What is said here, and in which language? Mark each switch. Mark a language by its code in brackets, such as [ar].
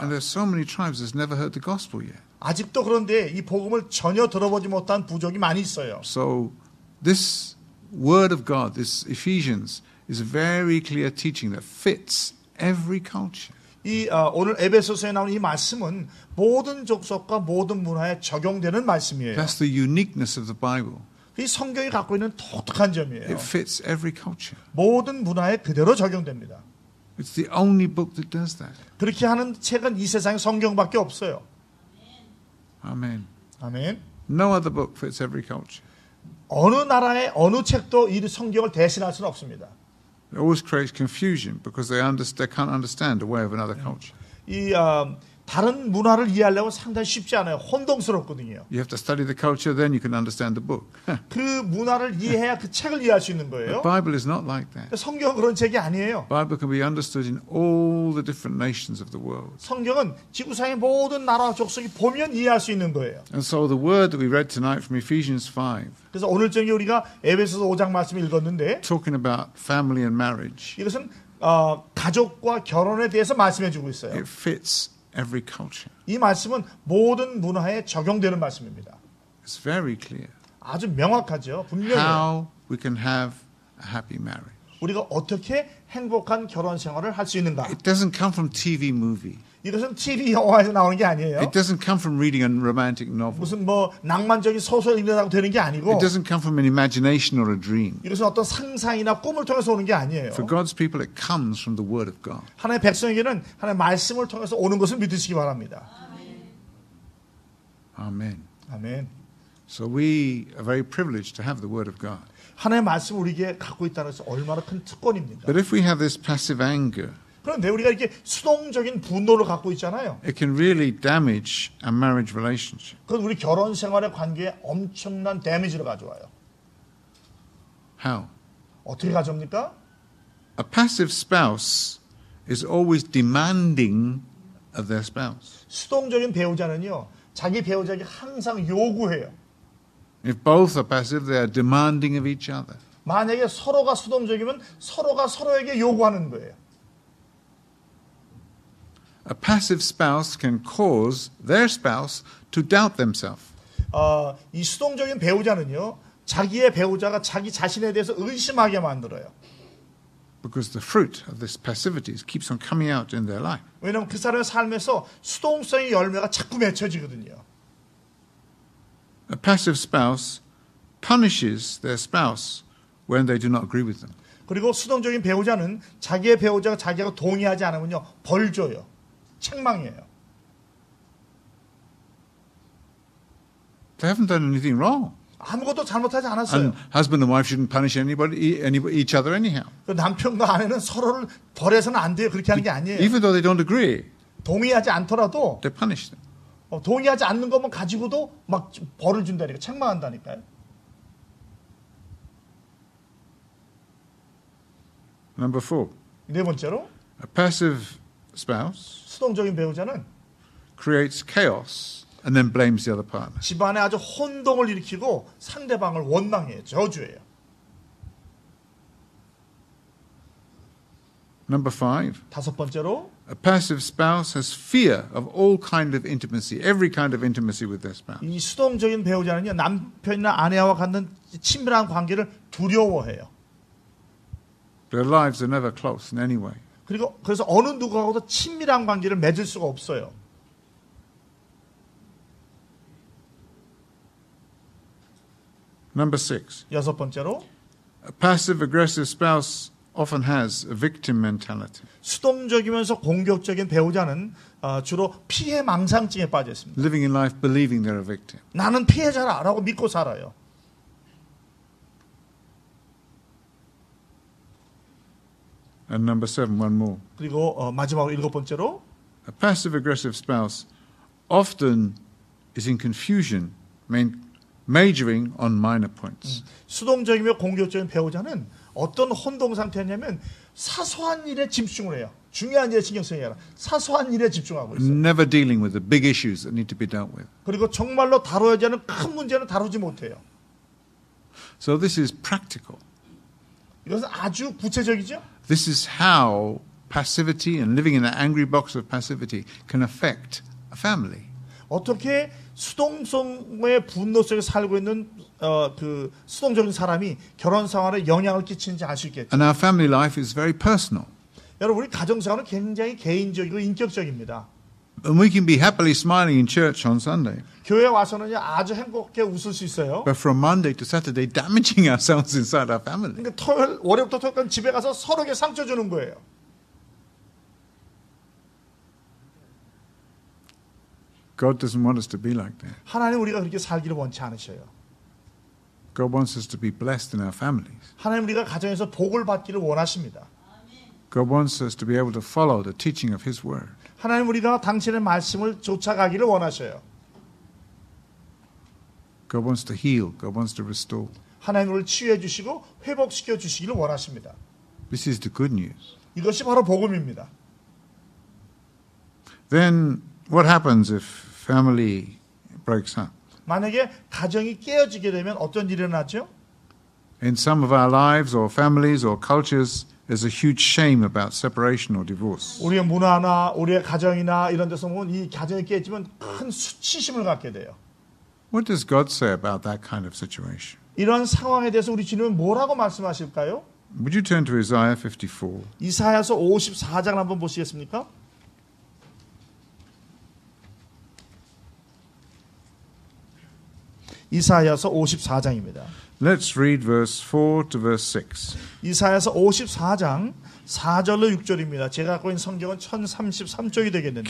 [en] And there's so many tribes that's never heard the gospel yet. [ko] 아직도 그런데 이 복음을 전혀 들어보지 못한 부족이 많이 있어요. [en] So this word of God, this Ephesians, is a very clear teaching that fits every culture. [ko] 이 오늘 에베소서에 나오는 이 말씀은 모든 족속과 모든 문화에 적용되는 말씀이에요. [en] That's the uniqueness of the Bible. [ko] 이 성경이 갖고 있는 독특한 점이에요. [en] It fits every culture. [ko] 모든 문화에 그대로 적용됩니다. [en] It's the only book that does that. [ko] 그렇게 하는 책은 이 세상에 성경밖에 없어요. [en] Amen. [ko] 아멘. [en] No other book fits every culture. [ko] 어느 나라의 어느 책도 이 성경을 대신할 수는 없습니다. [en] It always creates confusion because they can't understand the way of another culture. [ko] 이 다른 문화를 이해하려면 상당히 쉽지 않아요. 혼동스럽거든요. [en] You have to study the culture, then you can understand the book. [ko] 그 문화를 이해해야 그 책을 이해할 수 있는 거예요. [en] The Bible is not like that. [ko] 성경은 그런 책이 아니에요. [en] The Bible can be understood in all the different nations of the world. [ko] 성경은 지구상의 모든 나라와 족속이 보면 이해할 수 있는 거예요. [en] And so the word that we read tonight from Ephesians 5, [ko] 그래서 오늘 저녁에 우리가 에베소서 5장 말씀을 읽었는데 [en] talking about family and marriage, [ko] 이것은 가족과 결혼에 대해서 말씀해 주고 있어요. [en] it fits every culture. [ko] 이 말씀은 모든 문화에 적용되는 말씀입니다. [en] It's very clear [ko] 아주 명확하죠. 분명해요. [en] how we can have a happy marriage. [ko] 우리가 어떻게 행복한 결혼 생활을 할 수 있는가. [en] It doesn't come from TV movie. [ko] 이것은 TV 영화에서 나오는 게 아니에요. [en] It doesn't come from reading a romantic novel. [ko] 무슨 뭐 낭만적인 소설 읽는다고 되는 게 아니고 [en] It doesn't come from an imagination or a dream. [ko] 이것은 어떤 상상이나 꿈을 통해서 오는 게 아니에요. [en] For God's people, it comes from the Word of God. [ko] 하나님의 백성에게는 하나님의 말씀을 통해서 오는 것을 믿으시기 바랍니다. [en] Amen. [ko] 아멘. [en] So we are very privileged to have the Word of God. [ko] 하나님의 말씀을 우리에게 갖고 있다는 것은 얼마나 큰 특권입니까? [en] But if we have this passive anger, [ko] 그런데 우리가 이렇게 수동적인 분노를 갖고 있잖아요. [en] it can really damage our marriage relationship. [ko] 그건 우리 결혼 생활의 관계에 엄청난 데미지를 가져와요. [en] How? [ko] 어떻게 가져옵니까? [en] A passive spouse is always demanding of their spouse. [ko] 수동적인 배우자는요. 자기 배우자에게 항상 요구해요. [en] If both are passive, they are demanding of each other. [ko] 만약에 서로가 수동적이면 서로가 서로에게 요구하는 거예요. [en] A passive spouse can cause their spouse to doubt themselves. [ko] 이 수동적인 배우자는요. 자기의 배우자가 자기 자신에 대해서 의심하게 만들어요. [en] Because the fruit of this passivity keeps on coming out in their life. [ko] 왜냐하면 그 사람의 삶에서 수동성의 열매가 자꾸 맺혀지거든요. [en] A passive spouse punishes their spouse when they do not agree with them. [ko] 그리고 수동적인 배우자는 자기의 배우자가 자기하고 동의하지 않으면요. 벌 줘요. 책망해요. [en] They haven't done anything wrong. [ko] 아무것도 잘못하지 않았어요. [en] And husband and wife shouldn't punish each other anyhow. [ko] 남편과 아내는 서로를 벌해서는 안 돼요. 그렇게 하는 게 아니에요. [en] Even though they don't agree, [ko] 동의하지 않더라도 [en] they punish them. [ko] 동의하지 않는 것만 가지고도 막 벌을 준다니까 책망한다니까요. [en] Number 4. [ko] 네 번째로 [en] A passive spouse [ko] 수동적인 배우자는 [en] creates chaos and then blames the other partner. [ko] 집안에 아주 혼동을 일으키고 상대방을 원망해요. 저주해요. [en] Number 5. [ko] 다섯 번째로 [en] A passive spouse has fear of all kind of intimacy, every kind of intimacy with their spouse. [ko] 이 수동적인 배우자는요. 남편이나 아내와 갖는 친밀한 관계를 두려워해요. [en] Their lives are never close in any way. [ko] 그리고 그래서 어느 누구하고도 친밀한 관계를 맺을 수가 없어요. [en] Number 6. [ko] 여섯 번째로 [en] A passive aggressive spouse often has a victim mentality, [ko] 수동적이면서 공격적인 배우자는 주로 피해 망상증에 빠져 있습니다. [en] living in life believing they're a victim. [ko] 나는 피해자라고 믿고 살아요. [en] And number 7, one more. [ko] 그리고 마지막으로 일곱 번째로 [en] A passive aggressive spouse often is in confusion majoring on minor points. [ko] 수동적이며 공격적인 배우자는 어떤 혼동 상태냐면 사소한 일에 집중을 해요. 중요한 일에 신경 쓰는 게 아니라 사소한 일에 집중하고 있어요. [en] Never dealing with the big issues that need to be dealt with. [ko] 그리고 정말로 다뤄야지 하는 큰 문제는 다루지 못해요. [en] So this is practical. [ko] 이것은 아주 구체적이죠. [en] This is how passivity and living in an angry box of passivity can affect a family. [ko] 어떻게 수동성의 분노 속에 살고 있는 그 수동적인 사람이 결혼 생활에 영향을 끼치는지 알 수 있겠죠. [en] And our family life is very personal. [ko] 여러분 우리 가정 생활은 굉장히 개인적이고 인격적입니다. [en] And we can be happily smiling in church on Sunday. [ko] 교회 와서는 아주 행복하게 웃을 수 있어요. [en] But from Monday to Saturday, damaging ourselves inside our family. [ko] 그러니까 토요일, 월요일부터 토요일까지 집에 가서 서로에게 상처 주는 거예요. [en] God doesn't want us to be like that. [ko] 하나님 우리가 그렇게 살기를 원치 않으셔요. [en] God wants us to be blessed in our families. [ko] 하나님 우리가 가정에서 복을 받기를 원하십니다. [en] God wants us to be able to follow the teaching of His Word. [ko] 하나님 우리가 당신의 말씀을 쫓아가기를 원하셔요. [en] God wants to heal. God wants to restore. [ko] 하나님 우리를 치유해 주시고 회복시켜 주시기를 원하십니다. [en] This is the good news. [ko] 이것이 바로 복음입니다. [en] Then what happens if family breaks up? [ko] 만약에 가정이 깨어지게 되면 어떤 일이 일어나죠? [en] In some of our lives or families or cultures, there's a huge shame about separation or divorce. [ko] 우리의 문화나 우리의 가정이나 이런 데서 보면 이 가정이 깨지면 큰 수치심을 갖게 돼요. [en] What does God say about that kind of situation? [ko] 이런 상황에 대해서 우리 주님은 뭐라고 말씀하실까요? [en] Would you turn to Isaiah 54? [ko] 이사야서 54장을 한번 보시겠습니까? 이사야서 54장입니다. [en] Let's read verse 4 to verse 6. [ko] 이사야서 54장 4절로 6절입니다. 제가 갖고 있는 성경은 1033쪽이 되겠는데